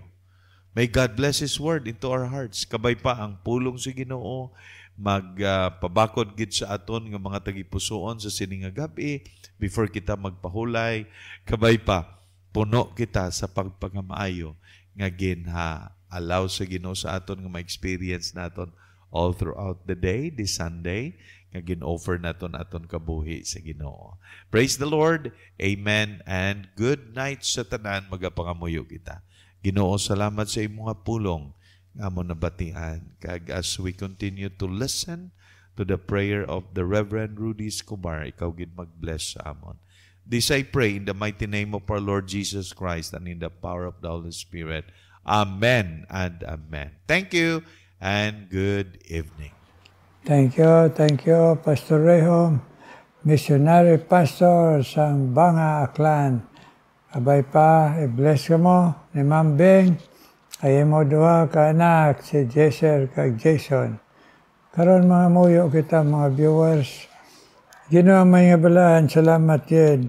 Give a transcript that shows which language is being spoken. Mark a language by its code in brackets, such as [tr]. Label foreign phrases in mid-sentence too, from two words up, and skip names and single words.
[en] May God bless His Word into our hearts. [hil] Kabay pa ang pulong sa Ginoo, magpabakod gid sa aton nga mga tagipusoon sa sining nga gabi before kita magpahulay. Kabay pa, puno kita sa pagpagamaayo nga ginha-allow sa Ginoo sa aton nga ma-experience naton [en] all throughout the day, this Sunday, [hil] nga gin-offer naton aton kabuhi sa Ginoo. [en] Praise the Lord. Amen and good night [hil] sa tanan. Magapangamuyo kita. Ginoo, salamat sa imong pulong nga mo nabatian. [en] Kag as we continue to listen to the prayer of the Reverend Rudy Escobar, [hil] ikaw gid mag-bless sa amon. [en] This I pray in the mighty name of our Lord Jesus Christ and in the power of the Holy Spirit. Amen and amen. Thank you and good evening. Thank you, [hil] Pastor Rehom, [en] missionary pastor [hil] sa Banga Aklan. Abay pa, i-bless ka mo ni Ma'am Bing, ay mo duha ka anak, si Jesser kag Jason. Karon mga muyo kita mga viewers, Ginoo may nga balaan, salamat yun.